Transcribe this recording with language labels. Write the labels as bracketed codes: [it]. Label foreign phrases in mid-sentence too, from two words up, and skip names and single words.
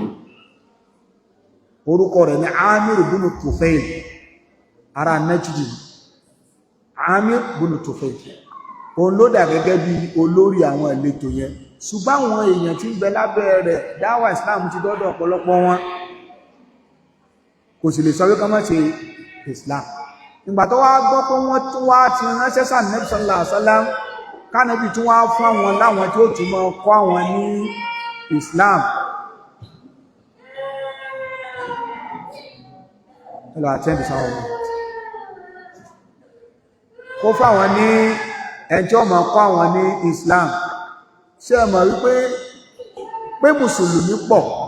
[yo] orúkọ rẹ̀ ní Amir ibn Tufayl ara Najdi Amir ibn Tufayl òun ló dà gẹ́gẹ́ bí olórí àwọn ìletò yẹn ṣùgbọ́n àwọn èèyàn tí ń bẹ lábẹ́ rẹ̀ dáwà Islam ti dọ́dọ̀ ọ̀pọ̀lọpọ̀ wọn kò sì lè sọ wípé má ṣe Islam ìgbà tó wá gbọ́ pé wọ́n tún wá ti ránṣẹ́ sí Ànábì [ar] صلى الله عليه وسلم [yo] kánàbì tún wá fún àwọn láwọn tí ó tún mọ́ kọ́ àwọn ní Islam [en] hello attend [yo] sáwọn kó fáwọn ní ẹjọ́ mọ́ kọ́ àwọn ní Islam ṣé ẹ mọ̀ wípé pé mùsùlùmí pọ̀